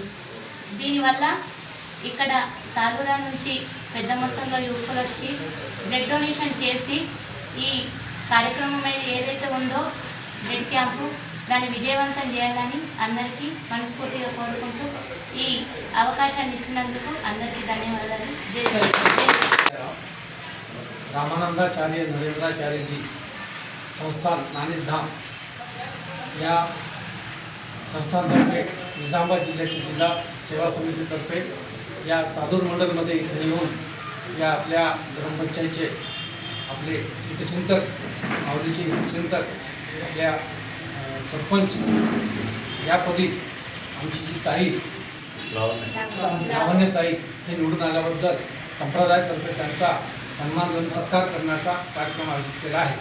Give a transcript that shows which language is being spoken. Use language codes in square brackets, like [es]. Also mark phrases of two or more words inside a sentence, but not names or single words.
[te] దీనివల్ల ఇక్కడ సాలూరా నుంచి పెద్ద మొత్తంలో యువకులు వచ్చి బ్లడ్ డొనేషన్ చేసి ఈ కార్యక్రమం ఏదైతే ఉందో బ్లడ్ క్యాంపు దాన్ని విజయవంతం చేయాలని అందరికీ మనస్ఫూర్తిగా కోరుకుంటూ ఈ అవకాశాన్ని ఇచ్చినందుకు అందరికీ ధన్యవాదాలు. [mr] रामानंदाचार्य नरेंद्राचार्य जी संस्थान नानिज धाम या संस्थानतर्फे निजामाबाद जिल्ह्याच्या जिल्हा सेवा समितीतर्फे या साधूर मंडलमध्ये इथे येऊन या आपल्या ग्रामपंचायतचे आपले हितचिंतक माऊलीचे हितचिंतक आपल्या सरपंच यापदी आमची जी ताई लावण्यताई हे निवडून आल्याबद्दल संप्रदायातर्फे त्यांचा सन्मान व सत्कार करण्याचा कार्यक्रम आयोजित केला आहे.